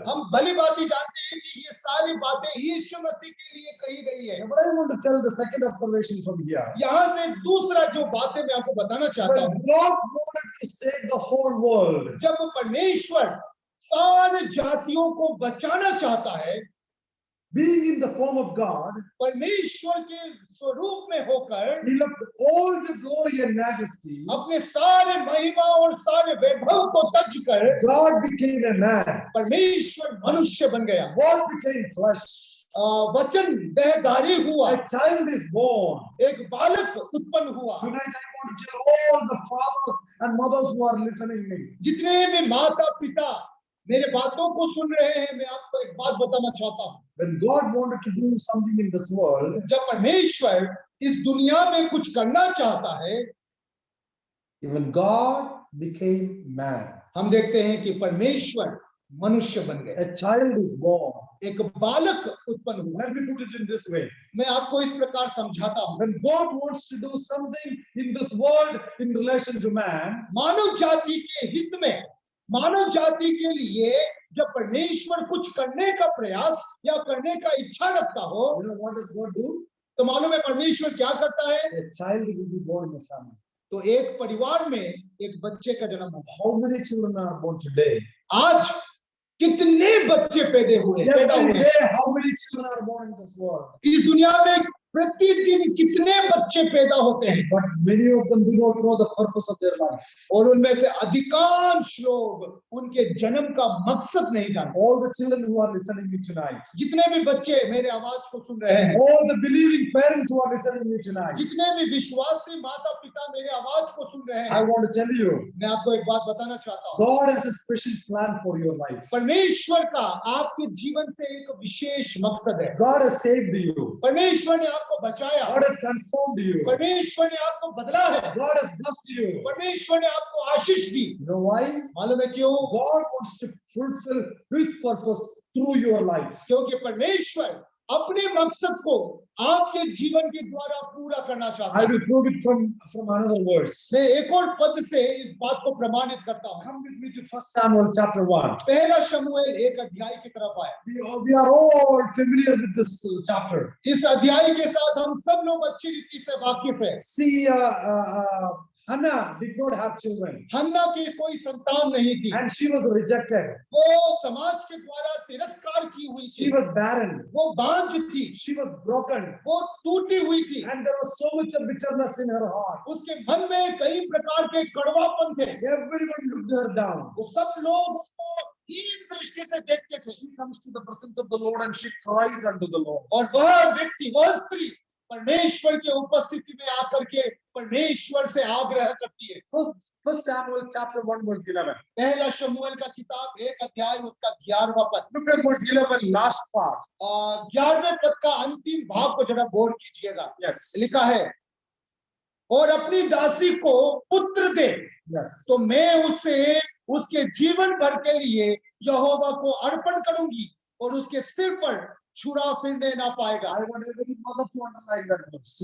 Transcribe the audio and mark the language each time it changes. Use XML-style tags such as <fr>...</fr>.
<hi>हम भली भांति जानते हैं कि ये सारी बातें यीशु मसीह के लिए कही गई है।</hi> <en>But I want to tell the second observation from here.</en> <hi>यहाँ से दूसरा जो बातें मैं आपको बताना चाहता</hi> <en>When</en> <hi>हूँ,</hi> <en>God wanted to save the whole world,</en> <hi>जब परमेश्वर सारे जातियों को बचाना चाहता है,</hi> <en>being in the form of God,</en> <hi>परमेश्वर के स्वरूप में होकर</hi> <en>He left all the glory and majesty.</en> <hi>अपने सारे महिमा और सारे वैभव को त्याज कर</hi> <en>God became a man.</en> <hi>परमेश्वर मनुष्य बन गया।</hi> <en>God became flesh.</en> <hi>वचन देहधारी हुआ,</hi> <en>A child is born.</en> <hi>एक बालक उत्पन्न हुआ।</hi> <en>Tonight I want to tell all the fathers and mothers who are listening me.</en> <hi>जितने भी माता पिता मेरे बातों को सुन रहे हैं, मैं आपको एक बात बताना चाहता हूँ।</hi> <en>When God wanted to do something in this world,</en> <hi>जब परमेश्वर इस दुनिया में कुछ करना चाहता है,</hi> <en>even God became man.</en> <hi>हम देखते हैं कि परमेश्वर मनुष्य बन गए।</hi> <en>A child is born.</en> <hi>एक बालक उत्पन्न हुआ।</hi> <en>Let me put it in this way.</en> <hi>मैं आपको इस प्रकार समझाता हूँ।</hi> <en>When God wants to do something in this world in relation to man,</en> <hi>मानव जाति के हित में, मानव जाति के लिए जब परमेश्वर कुछ करने का प्रयास या करने का इच्छा रखता हो,</hi> <en>you know what does God do?</en> <hi>तो मालूम है परमेश्वर क्या करता है?</hi> <en>A child will be born in a family.</en> <hi>तो एक परिवार में एक बच्चे का जन्म होता</hi> <en>How many children are born today?</en> <hi>है। आज कितने बच्चे पैदा हुए</hi> <en>Every day, how many children are born in this world?</en> <hi>इस दुनिया में प्रतिदिन कितने बच्चे पैदा होते हैं,</hi> <en>But many of them do not know the purpose of their life.</en> <hi>और उनमें से अधिकांश लोग उनके जन्म का मकसद नहीं जानते।</hi> <en>All the children who are listening to me tonight,</en> <hi>जितने भी बच्चे मेरे आवाज को सुन रहे हैं,</hi> <en>all the believing parents who are listening to me tonight,</en> <hi>जितने भी विश्वासी माता पिता मेरे आवाज को सुन रहे</hi> <en>I</en> <hi>हैं,</hi> <en>want to tell you,</en> <hi>मैं आपको एक बात बताना चाहता हूँ।</hi> <en>God has a special plan for your life.</en> <hi>परमेश्वर का आपके जीवन से एक विशेष मकसद है।</hi> <en>God has saved you.</en> <hi>परमेश्वर ने आपको बचाया,</hi> <en>God has transformed you.</en> <hi>परमेश्वर ने आपको बदला है,</hi> <en>God has blessed you.</en> <hi>परमेश्वर ने आपको आशीष दी।</hi> <en>You know why?</en> <hi>मालूम है क्यों?</hi> <en>God wants to fulfill His purpose through your life.</en> <hi>क्योंकि परमेश्वर अपने मकसद को आपके जीवन के द्वारा पूरा करना चाहता</hi> <en>I</en> <hi>है।</hi> <en>will prove it from another verse.</en> <hi>मैं एक और पद से इस बात को प्रमाणित करता हूँ।</hi> <en>Come with me to 1 Samuel chapter 1.</en> <hi>पहला शमूएल 1 अध्याय की तरफ आए।</hi> <en>We are all familiar with this chapter.</en> <hi>इस अध्याय के साथ हम सब लोग अच्छी रीति से वाकिफ है।</hi> <en>See, Hannah did not have children,</en> <hi>हन्ना की कोई संतान नहीं थी,</hi> <en>and she was rejected.</en> <hi>वो समाज के द्वारा तिरस्कार की हुई</hi> <en>She</en> <hi>थी,</hi> <en>was barren.</en> <hi>वो बांझ थी,</hi> <en>She was broken,</en> <hi>वो टूटी हुई थी,</hi> <en>and there was so much of bitterness in her heart.</en> <hi>उसके मन में कई प्रकार के कड़वापन थे।</hi> <en>Everyone looked her down.</en> <hi>वो सब लोग उसको हीन दृष्टि से देखते थे,</hi> <en>She comes to the presence of the Lord and she cries unto the Lord.</en> <hi>और वह व्यक्ति, वह स्त्री परमेश्वर के उपस्थिति में आकर के परमेश्वर से आग्रह करती है।</hi> <en>First Samuel chapter 1 verse 11.</en> <hi>पहला शमूएल का किताब 1 अध्याय उसका 11वां पद।</hi> <en>Look at verse 11, last part.</en> <hi>11वें पद का अंतिम भाग को जरा गौर कीजिएगा।</hi> <en>Yes.</en> <hi>लिखा है, और अपनी दासी को पुत्र दे,</hi> <en>Yes.</en> <hi>तो मैं उससे उसके जीवन भर के लिए यहोवा को अर्पण करूंगी और उसके सिर पर छुरा फिरने ना पाएगा।</hi> <en>I want every mother to underline that verse.</en>